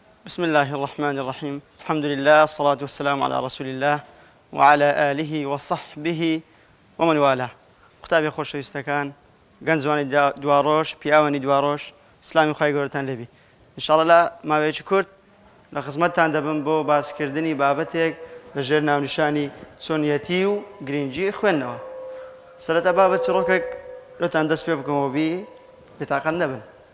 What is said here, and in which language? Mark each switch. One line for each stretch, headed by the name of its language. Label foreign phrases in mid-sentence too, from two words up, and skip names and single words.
Arabic: بسم الله الرحمن الرحيم الحمد لله الصلاة والسلام على رسول الله وعلى آله وصحبه ومن والاه.
Central Kurdish: قوتابی خۆشەویستەکان گەنجوانی دواڕۆژ پیاوانی دواڕۆژ سلامی خوای گەورەتان لێبی. ئینشاڵڵا لە ماوەیەکی کورت لە خزمەتتان دەبم بۆ باسکردنی بابەتێک لەژێر ناونیشانی چۆنیەتی و گرنگجی خوێندنەوە. سەرەتا بابەت چڕۆکێک لەتان دەست پێ بکەمەوە بی بێتاقەت نەبن.